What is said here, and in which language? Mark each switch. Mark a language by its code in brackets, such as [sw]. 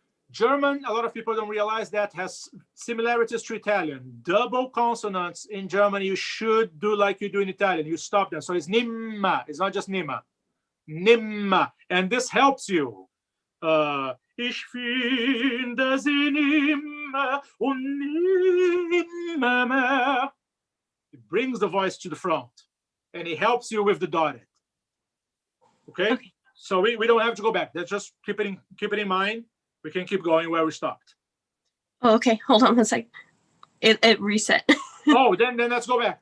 [en] German, a lot of people don't realize that, has similarities to Italian. Double consonants in German, you should do like you do in Italian. You stop them. So it's nimma. It's not just nimma. Nimma. And this helps you. [de] Ich finde sie nimmer und nimmer mehr. [en] It brings the voice to the front. And it helps you with the dotted. Okay? So we don't have to go back. Let's just keep it in mind. We can keep going where we stopped. Oh, okay. Hold on one sec. It reset. Oh, then let's go back.